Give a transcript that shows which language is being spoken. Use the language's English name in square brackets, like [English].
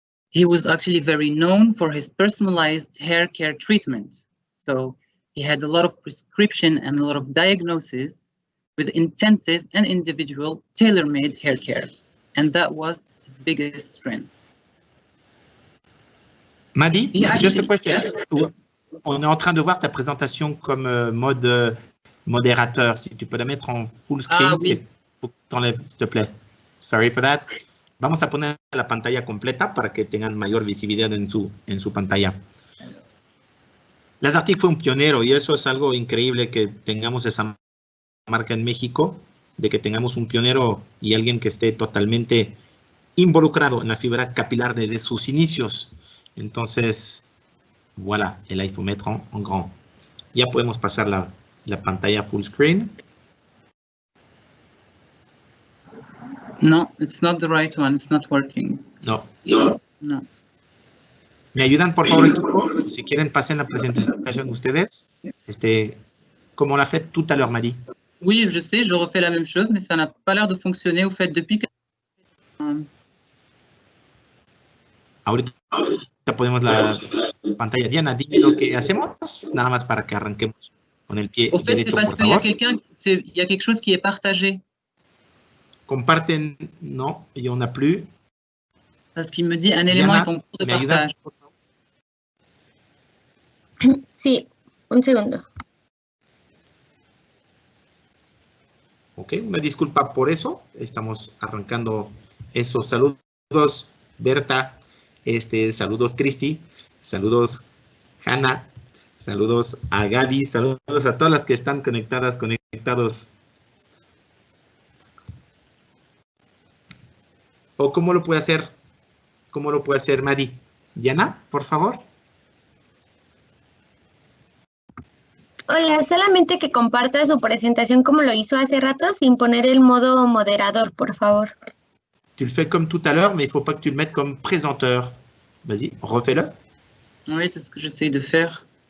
[English] He was actually very known for his personalized hair care treatment. So he had a lot of prescription and a lot of diagnosis with intensive and individual tailor-made hair care. And that was his biggest strength. Mahdi, just a question. [French] On est en train de voir ta présentation comme mode modérateur. Si tu peux la mettre en full screen, oui. Faut que t'enlèves, s'il te plaît. [English] Sorry for that. [Spanish] Vamos a poner la pantalla completa para que tengan mayor visibilidad en su pantalla. Lazartigue fue un pionero y eso es algo increíble que tengamos esa marca en México, de que tengamos un pionero y alguien que esté totalmente involucrado en la fibra capilar desde sus inicios. Entonces, [French] voilà, el infomètre en grand. [Spanish] Ya podemos pasar la pantalla full screen. [English] No, it's not the right one. It's not working. No. [Spanish] ¿Me ayudan, por favor, equipo? Si quieren, pasen la presentación ustedes. [French] Comme on l'a fait tout à l'heure, Mahdi. Oui, je sais, je refais la même chose, mais ça n'a pas l'air de fonctionner au fait depuis que... [Spanish] Ahorita ponemos la pantalla. Diana, dime lo que hacemos, nada más para que arranquemos con el pie derecho, por favor. [French] Il y a quelque chose qui est partagé. [Spanish] Comparten, no, [French] il n'y en a plus. Parce qu'il me dit un élément est en cours de partage. [Spanish] Sí, un segundo. Ok, una disculpa por eso. Estamos arrancando esos saludos, Berta. Saludos, Cristi. Saludos, Hanna. Saludos a Gaby. Saludos a todas las que están conectados. ¿O cómo lo puede hacer? ¿Cómo lo puede hacer Mahdi? Diana, por favor. Hola, solamente que comparta su presentación como lo hizo hace rato, sin poner el modo moderador, por favor. [French] Tu le fais comme tout à l'heure, mais il ne faut pas que tu le mettes comme présenteur. Vas-y, refais-le. Oui, c'est ce que j'essaye de faire.